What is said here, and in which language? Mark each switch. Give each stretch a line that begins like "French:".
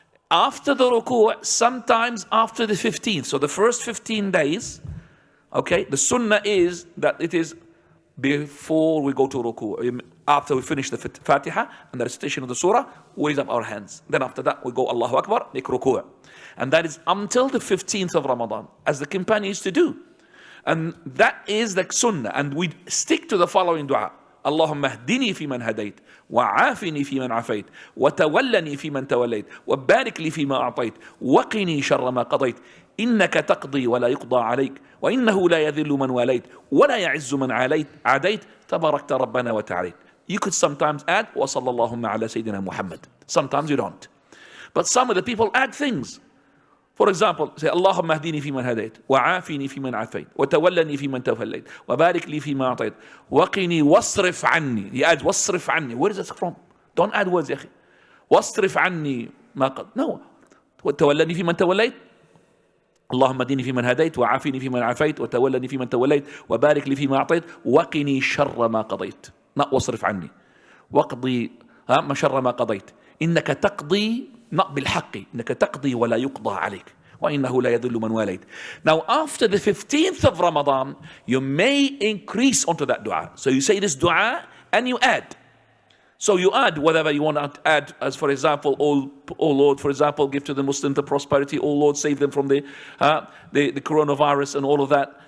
English: After the ruku', sometimes after the 15th. So the first 15 days, okay, the sunnah is that it is before we go to ruku'. After we finish the Fatiha and the recitation of the surah, we raise up our hands. Then after that, we go Allahu Akbar, make ruku'. And that is until the 15th of Ramadan, as the companions used to do. And that is the sunnah. And we stick to the following dua.
Arabic: اللهم اهدني فيمن هديت وعافني فيمن عافيت وتولني فيمن توليت وبارك لي فيما أعطيت وقني شر ما قضيت إنك تقضي ولا يقضى عليك وإنه لا يذل من واليت ولا يعز من عاديت تباركت ربنا وتعاليت.
English: You could sometimes add
Arabic: وصلى اللهم على سيدنا محمد.
English: Sometimes you don't. But some of the people add things. For example, say
Arabic: اللهم اهدني فيمن هديت وعافني فيمن عافيت وتولني فيمن توليت وبارك لي فيما أعطيت وقني واصرف عني.
English: He adds
Arabic: واصرف عني.
English: Where is that from? Don't add words
Arabic: يا أخي. واصرف عني ما قد. No. وتولني فيمن توليت. اللهم اهدني فيمن هديت وعافني فيمن عافيت وتولني فيمن توليت وبارك لي فيما أعطيت وقني شر ما قضيت. Not واصرف عني. واقضي ما شر ما قضيت. إنك تقضي not بالحق إنك تقضي ولا يقضى عليك وإنه لا يذل من واليت.
English: Now after the 15th of Ramadan, you may increase onto that dua. So you say this dua and you add. So you add whatever you want to add, as for example, oh Lord, for example, give to the Muslim the prosperity, oh Lord, save them from the coronavirus and all of that.